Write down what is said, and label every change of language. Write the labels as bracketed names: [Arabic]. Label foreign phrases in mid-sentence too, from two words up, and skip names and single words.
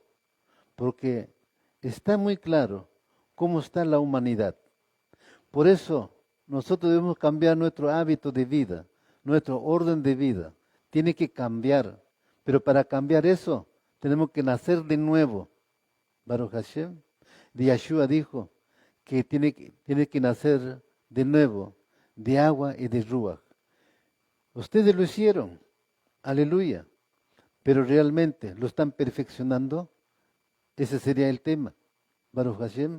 [Spanish] Porque está muy claro cómo está la humanidad. Por eso nosotros debemos cambiar nuestro hábito de vida, nuestro orden de vida. Tiene que cambiar. Pero para cambiar eso, tenemos que nacer de nuevo. [Hebrew] ברוך השם. [Spanish] Yeshua dijo que tiene que nacer de nuevo, de agua y de ruach. Ustedes lo hicieron, aleluya, pero realmente lo están perfeccionando. Ese sería el tema, [Hebrew] ברוך השם.